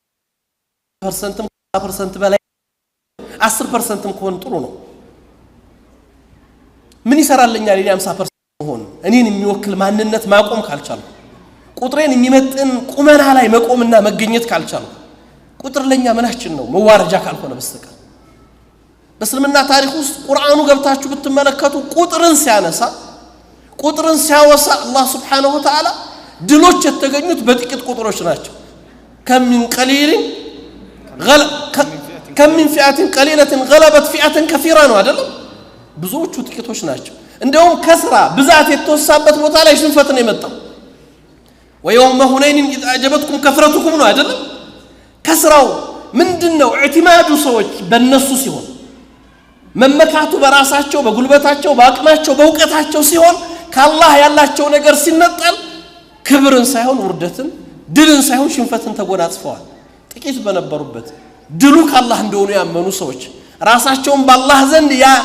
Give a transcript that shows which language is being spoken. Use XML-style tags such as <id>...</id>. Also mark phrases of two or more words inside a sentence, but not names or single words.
<am>% በላይ 10% ከሆነ ጥሩ ነው ምን ይሰራልኛል እኔ 50% ሆነ እኔን የሚወክል ማንነት ማቆም ካልቻልኩ ቁጥሬን የሚመጥን ቁመና ላይ መቆምና መገኘት ካልቻልኩ ቁጥር ለኛ ምናችን ነው መዋረጃ ካልሆነ በስተቀር በእስልምና ታሪክ ውስጥ ቁርአኑ ገብታችሁ ብትመለከቱ ቁጥርን ሲያወሳ አላህ</am> <ar>سبحانه وتعالى</ar> <am>ድሎች የተገኙት በጥቂት ቁጥሮች ናቸው</am> <ar>كم من فئة قليلة غلبت فئة كثيرة</ar> <am>ነው አይደለም ብዙዎቹ ጥቂቶች ናቸው እንደውም ከስራ ብዛት የተወሳበት ቦታ ላይ ሽንፈት ነው የመጣው</am> <ar>ويوم هنين إذ أعجبتكم كثرتكم</ar> <am>ነው አይደለም ከስራው ምንድነው اعتماد ሰዎች በእነሱ ሲሆን መመካቱ በራሳቸው በጉልበታቸው በአቅማቸው በእውቀታቸው ሲሆን ከአላህ ያላቸው ነገር ሲነጠል ክብርን ሳይሆን ውርደትን ድልን ሳይሆን ሽንፈትን ተጎናጽፈዋል ጥቂት በነበሩበት ድሉ ከአላህ እንደሆነ ያመኑ ሰዎች ራሳቸውን በአላህ ዘንድ</am>